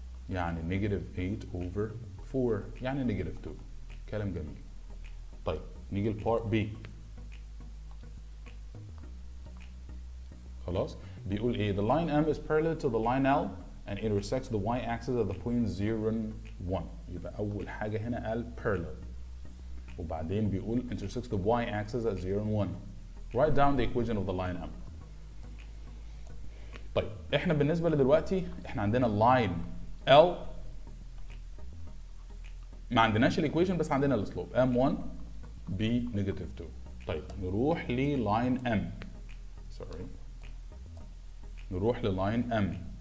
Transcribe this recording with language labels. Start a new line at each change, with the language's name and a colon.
English: يعني negative 8 over 4. يعني negative 2.
Arabic: كلام جميل. طيب نيجي لبارت B. خلاص بيقول ايه؟
English: The line M is parallel to the line L and intersects the y-axis at the point 0 and 1.
Arabic: يبقى أول حاجة هنا قال parallel. وبعدين بيقول
English: intersects the y-axis at 0 and 1. Write down the equation of the line M.
Arabic: طيب احنا بالنسبة لدلوقتي احنا عندنا line L، ما عندناش الايكويشن بس عندنا السلوب M1 ب negative 2. طيب نروح للاين M. سوري، نروح للاين M.